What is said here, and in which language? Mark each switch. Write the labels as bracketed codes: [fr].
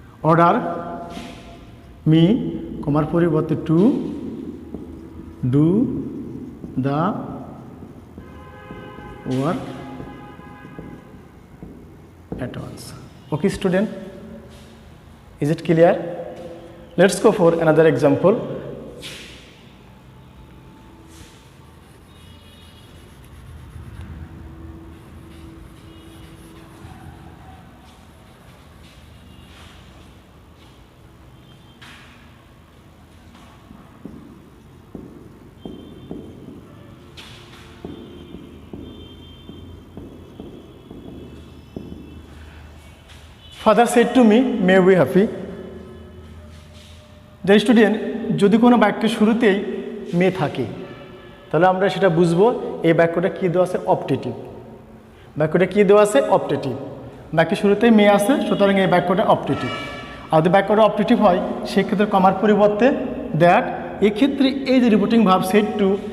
[en] order me, [bn] কমার পরিবর্তে [en] To, do the work at once. Okay student, is it clear? Let's go for another example. Father said to me, may we happy. [bn] The student, যদি কোনো বাক্যের শুরুতেই মে থাকে তাহলে আমরা সেটা বুঝবো এই বাক্যটা কী দেওয়া আছে? অপটেটিভ। বাক্যটা কী দেওয়া আছে? অপটেটিভ। বাক্যের শুরুতেই মে আছে, সুতরাং এই বাক্যটা অপটেটিভ। আর যদি বাক্যটা অপটেটিভ হয় সেক্ষেত্রে কমার পরিবর্তে দ্যাট, এক্ষেত্রে এই যে রিপিটিং ভার্ব সেড টু,